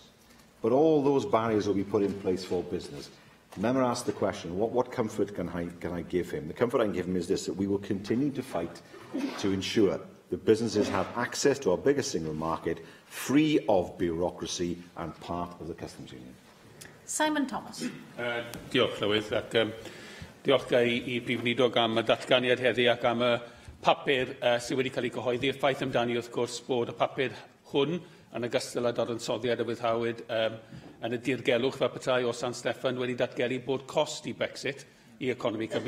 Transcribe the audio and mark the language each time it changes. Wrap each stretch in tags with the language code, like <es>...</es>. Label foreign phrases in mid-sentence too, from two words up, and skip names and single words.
<en>But all those barriers will be put in place for business. The member asked the question, what comfort can I give him? The comfort I can give him is this, that we will continue to fight to ensure that businesses have access to our biggest single market, free of bureaucracy and part of the customs union. Simon Thomas.</en> <cy>Diolch, Llywydd, ac diolch i Brif Weinidog am y datganiad heddi ac am y papur sydd wedi cael ei gyhoeddi. Y ffaith amdani, wrth gwrs, bod y papur hwn yn ogystal â dadansoddiad y wyddhawyd yn y dirgelwch fel petai o San Steffan wedi datgelu bod cost i Brexit i economi Cymru.</cy>